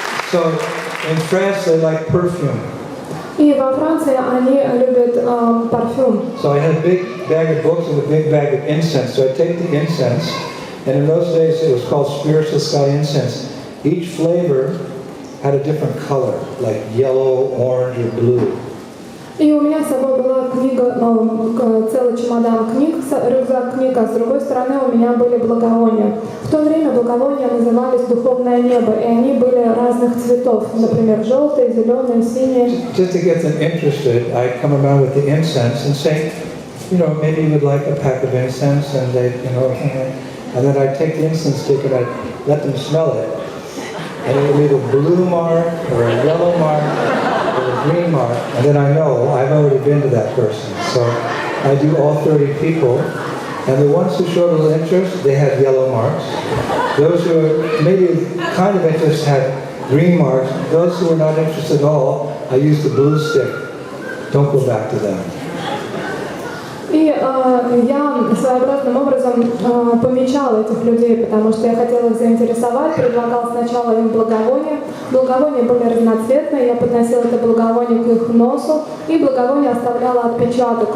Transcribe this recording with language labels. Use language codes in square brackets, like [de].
[en] So in France, they like perfume. [ru] И во Франции они любят парфюм. [en] So I had a big bag of books and a big bag of incense. So I take the incense, and in those days it was called spiritual sky incense. Each flavor had a different color, like yellow, orange, or blue. [ru] И у меня с собой была книга, целый чемодан книг, рюкзак книг, а с другой стороны у меня были благовония. В то время благовония назывались «Духовное небо», и они были разных цветов, например, желтые, зеленые, синие. [en] Just to get them interested, I'd come around with the incense and say, maybe you would like a pack of incense, and and then I'd take the incense stick and I'd let them smell it. And it would be a blue mark, or a yellow mark, or a green mark, and then I know I've already been to that person. So I do all 30 people, and the ones who showed a little interest, they had yellow marks. Those who were maybe kind of interested had green marks. Those who were not interested at all, I used the blue stick. Don't go back to them. [ru] И я своеобразным образом помечала этих людей, потому что я хотела их заинтересовать, предлагала сначала им благовония. Благовония были разноцветные, я подносила это благовоние к их носу, и благовоние оставляло отпечаток.